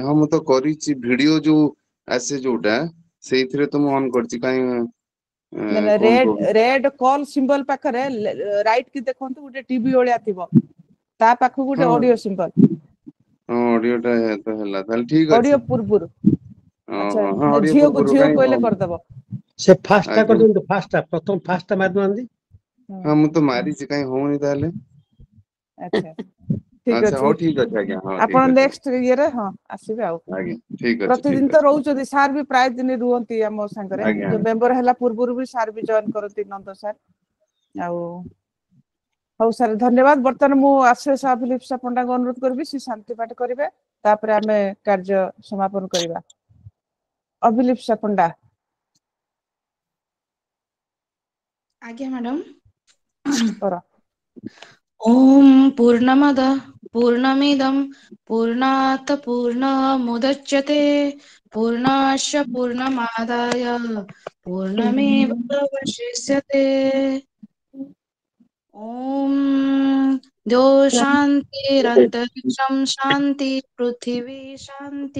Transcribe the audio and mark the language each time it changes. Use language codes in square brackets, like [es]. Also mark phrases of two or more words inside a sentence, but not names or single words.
[or] ହଁ ମୁଁ ତ କରିଛି, ଭିଡିଓ ଯୋଉ ଆସେ ଯୋଉଟା ସେଇଥିରେ ତ ମୁଁ ଅନ୍ କରିଛି। କାହିଁ ମାନେ କଣ ପ୍ରୋବ୍ଲେମ? [en] red call symbol [or] ପାଖରେ ରାଇଟ କି ଦେଖନ୍ତୁ, ଗୋଟେ ଟିଭି ଭଳିଆ ଥିବ, ତା ପାଖକୁ ଗୋଟେ ହଁ [en] audio symbol. [or] ହଁ ଅଡିଓ ଟା ତ ହେଲା, ତାହେଲେ ଠିକ ଅଡିଓ ଅଛି। ପୂର୍ବରୁ। ଆଚ୍ଛା ଓହୋ ହଁ ଅଡିଓ ଝିଅକୁ ପୂର୍ବରୁ କାହିଁ କହିଲେ କରିଦବ। ସେ ଫାଷ୍ଟ ଟା କର ଆଜ୍ଞା ଦିଅନ୍ତୁ ଫାଷ୍ଟ ଟା ପ୍ରଥମ ଫାଷ୍ଟ ଟା ମାର ଦିଅନ୍ତି ହଁ ମୁଁ ତ ମାରିଛି କାଇଁ ହଉନି ତାହେଲେ ଆଚ୍ଛା ଠିକ ଆଚ୍ଛା ହଉ ଅଛି ଠିକ ଅଛି ଆଜ୍ଞା ହଁ ଆପଣ ଠିକ ଅଛି [en] next year [or] ହଁ ଆସିବେ ଆଉ ଆଜ୍ଞା ଠିକ ଅଛି ପ୍ରତିଦିନ ଠିକ ତ ଅଛି ରହୁଛନ୍ତି ସାର୍ ବି ପ୍ରାୟ ଦିନ ରୁହନ୍ତି ଆମ ସାଙ୍ଗରେ ଆଜ୍ଞା ଯୋଉ ମେମ୍ବର ହେଲା ପୂର୍ବରୁ ବି ସାର୍ ବି ଜଏନ କରନ୍ତି ନନ୍ଦ ସାର୍ ଆଉ ହଉ ସାର୍ ଧନ୍ୟବାଦ ବର୍ତ୍ତମାନ ମୁଁ ଆଶିଷ ଅଭିଲିପ୍ସା ପଣ୍ଡାଙ୍କୁ ଅନୁରୋଧ କରିବି ସେ ଶାନ୍ତି ପାଠ କରିବେ ତାପରେ ଆମେ କାର୍ଯ୍ୟ ସମାପନ କରିବା ଅଭିଲିପ୍ସା ପଣ୍ଡା ଆଜ୍ଞା ମ୍ୟାଡାମ। କର [sa] ॐ पूर्णमद पूर्णमिदं पूर्णात् पूर्णमुदच्यते पूर्णाश्च पूर्णमादाय पूर्णमेवावशिष्यते ॐ द्यो शान्तिरन्तरिक्षं शान्ति पृथिवी शान्ति